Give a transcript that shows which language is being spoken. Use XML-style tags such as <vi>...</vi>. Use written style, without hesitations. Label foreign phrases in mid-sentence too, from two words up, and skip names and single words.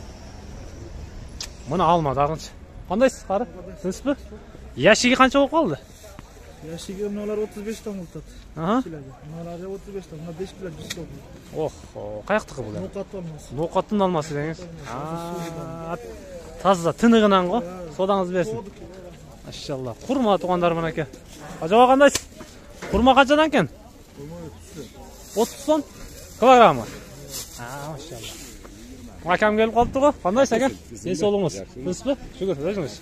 <ky>Мына алма дагынчы. Кандайсыз, кары? Тынчпы? Яшиги канча болуп калды? Яшиги мыналар 35 сом болот. Мыналар 35 сом, мына 5 кило 100 сом. Каяктыкы бул? Ноокаттын алмасы. Ноокаттын алмасы деңиз.</ky> <kk>таза тынығынан ғой. Содаңыз берсін. Машалла. Құрма туғандар мінеке. Ажаба қандайсыз? Құрма қаншадан екен? 30 сом килограммы. Машалла. Акам келіп қалыпты ғой. Қандайсыз әке? Денсаулығыңыз? Дұрыс па? Шүкір, өзіңіз.</kk>